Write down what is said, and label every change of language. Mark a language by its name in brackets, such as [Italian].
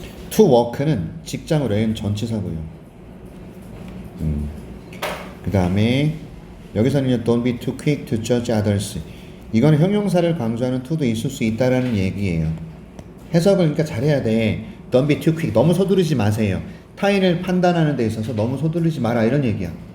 [Korean] to work는 직장으로 여행 전치사고요. 그 다음에 여기서는 [English] don't be too quick to judge others, [Korean] 이건 형용사를 강조하는 to도 있을 수 있다라는 얘기예요. 해석을 그러니까 잘해야 돼. [English] Don't be too quick, [Korean] 너무 서두르지 마세요. 타인을 판단하는 데 있어서 너무 서두르지 마라, 이런 얘기야.